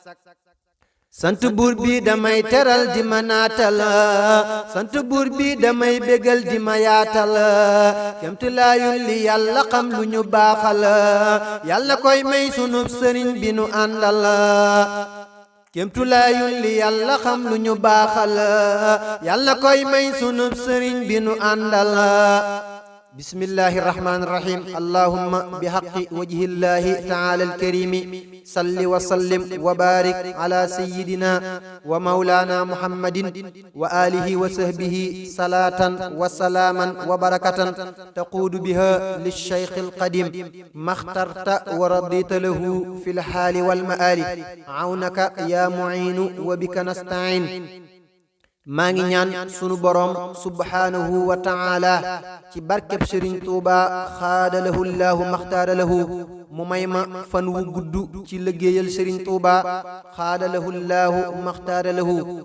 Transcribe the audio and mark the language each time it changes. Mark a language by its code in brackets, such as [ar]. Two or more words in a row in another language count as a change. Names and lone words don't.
[wo] sant buur bi damay teral di ma naatal sant buur bi damay bégal di ma yaatal kemti laayul li yàlla xam lu ñu baaxal yàlla koy may sunub sëriñ bi nu àndal kémtulaayul li yàlla xam lu ñu baaxal yàlla koy may sunub sëriñ bi nu àndal [ar] بسم الله الرحمن الرحيم اللهم بحق وجه الله تعالى الكريم صل وسلم وبارك على سيدنا ومولانا محمد وعلى آله وصحبه صلاة و سلاما وبركة تقود بها للشيخ القديم اخترته ورضيت له في الحال والمال عونك يا معين وبك نستعين [wo] maa ngi ñaan sunu boroom [ar] سبحانه وتعالى [wo] ci barkeb Sëriñ Tuuba [ar] خص له الله ما اختار له [wo] mu may ma fan wu gudd ci liggéeyal Sëriñ Tuuba [ar] خص له الله ما اختار له